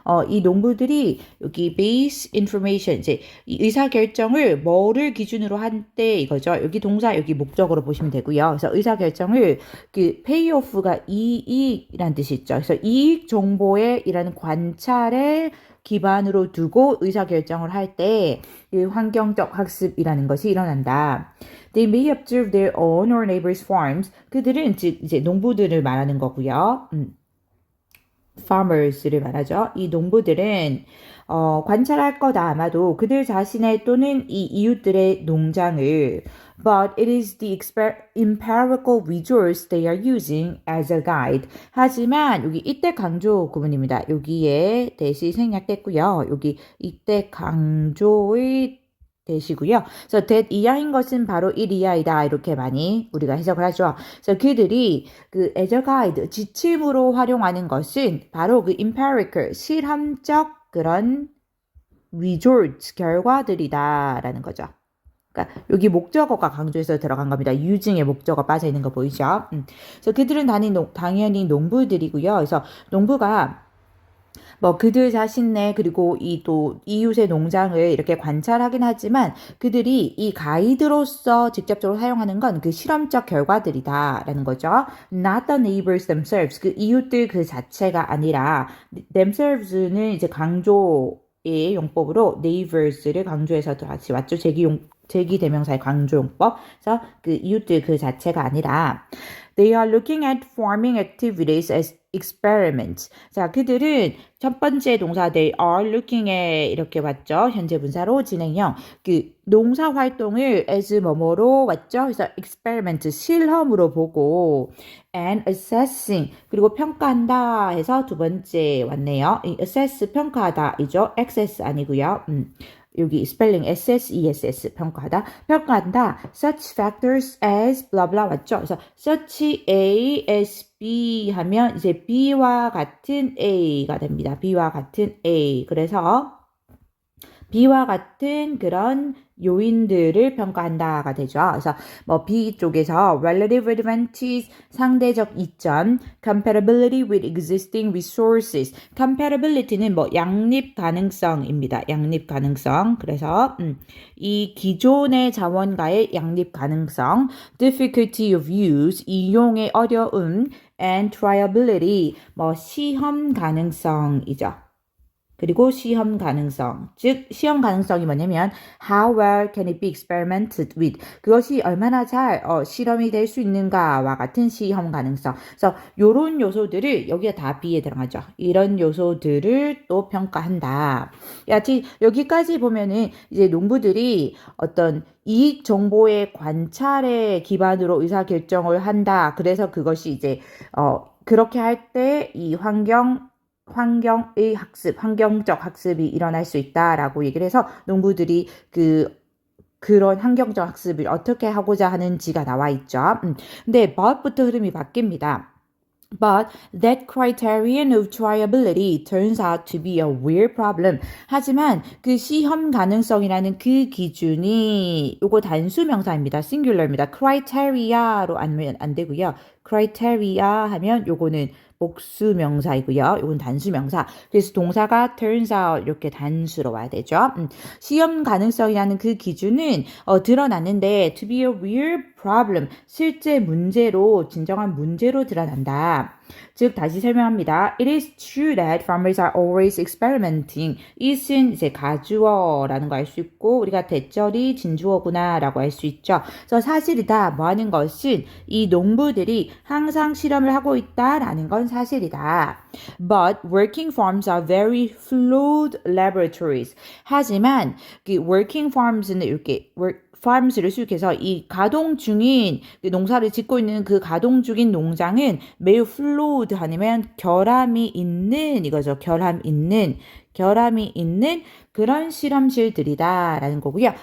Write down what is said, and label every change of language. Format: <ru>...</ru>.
<ko>이 농부들이 여기 base information, 이제 이 의사 결정을 뭐를 기준으로 한 때 이거죠. 여기 동사, 여기 목적으로 보시면 되고요. 그래서 의사 결정을 그 payoff가 이익이란 뜻이 있죠. 그래서 이익 정보에 이라는 관찰에 기반으로 두고 의사결정을 할 때 환경적 학습이라는 것이 일어난다.</ko> <en>They may observe their own or neighbors' farms.</en> <ko>그들은 즉 이제 농부들을 말하는 거고요. farmers를 말하죠. 이 농부들은 관찰할 거다 아마도 그들 자신의 또는 이 이웃들의 농장을</ko> <en>but it is the empirical resource they are using as a guide.</en> <ko>하지만 여기 이때 강조 구문입니다. 여기에 대시 생략됐고요. 여기 이때 강조의 대시고요. 그래서 that 이하인 것은 바로 이하이다 이렇게 많이 우리가 해석을 하죠. 그래서 그들이 그 as a guide 지침으로 활용하는 것은 바로 그 empirical 실험적 그런 results 결과들이다라는 거죠. 그러니까 여기 목적어가 강조해서 들어간 겁니다. using의 목적어 빠져 있는 거 보이죠? 그래서 그들은 당연히 농부들이고요. 그래서 농부가 뭐 그들 자신네 그리고 이 또 이웃의 농장을 이렇게 관찰하긴 하지만 그들이 이 가이드로서 직접적으로 사용하는 건 그 실험적 결과들이다라는 거죠.</ko> <en>Not the neighbors themselves.</en> <ko>그 이웃들 그 자체가 아니라 themselves는 이제 강조의 용법으로 neighbors를 강조해서 같이 왔죠. 제기 대명사의 강조 용법. 그래서 그 이웃들 그 자체가 아니라</ko> <en>They are looking at farming activities as experiments.</en> <ko>자, 그들은 첫 번째 동사 they are looking에 이렇게 왔죠. 현재 분사로 진행형. 그 농사 활동을 as 뭐뭐로 왔죠. 그래서 experiment 실험으로 보고 and assessing 그리고 평가한다 해서 두 번째 왔네요. 이 assess 평가하다이죠. access 아니고요. 여기 스펠링 SSESS 평가한다 such factors as blah blah 맞죠? 그래서 such A as B 하면 이제 B와 같은 A가 됩니다. B와 같은 A. 그래서 B와 같은 그런 요인들을 평가한다가 되죠. 그래서 뭐 B 쪽에서 relative advantage 상대적 이점, compatibility with existing resources. compatibility는 뭐 양립 가능성입니다. 양립 가능성. 그래서 이 기존의 자원과의 양립 가능성, difficulty of use 이용의 어려움, and triability 뭐 시험 가능성이죠. 그리고 시험 가능성, 즉 시험 가능성이 뭐냐면</ko> <en>how well can it be experimented with</en> <ko>그것이 얼마나 잘 실험이 될 수 있는가와 같은 시험 가능성. 그래서 이런 요소들을 여기에 다 B에 들어가죠. 이런 요소들을 또 평가한다. 여기까지 보면은 이제 농부들이 어떤 이익 정보의 관찰에 기반으로 의사 결정을 한다. 그래서 그것이 이제 그렇게 할 때 이 환경의 학습, 환경적 학습이 일어날 수 있다라고 얘기를 해서 농부들이 그런 환경적 학습을 어떻게 하고자 하는지가 나와 있죠. 근데 but부터 흐름이 바뀝니다.</ko> <en>But that criterion of triability turns out to be a weird problem.</en> <ko>하지만 그 시험 가능성이라는 그 기준이 요거 단수 명사입니다. 싱귤러입니다. criteria로 하면 안 되고요. criteria 하면 요거는 복수 명사이고요. 이건 단수 명사. 그래서 동사가 turns out 이렇게 단수로 와야 되죠. 시험 가능성이라는 그 기준은 드러났는데 to be a real problem 실제 문제로 진정한 문제로 드러난다. 즉 다시 설명합니다.</ko> <en>It is true that farmers are always experimenting.</en> <ko>it은 이제 가주어라는 거 알 수 있고 우리가 대절이 진주어구나라고 할 수 있죠. 그래서 사실이다. 뭐 하는 것은 이 농부들이 항상 실험을 하고 있다라는 건 사실이다.</ko> <en>But working farms are very flawed laboratories.</en> <ko>하지만 그 working farms는 이렇게 farms를 수식해서 이 가동 중인 농사를 짓고 있는 그 가동 중인 농장은 매우 flawed 아니면 결함이 있는 이거죠. 결함이 있는 그런 실험실들이다라는 거고요.</ko>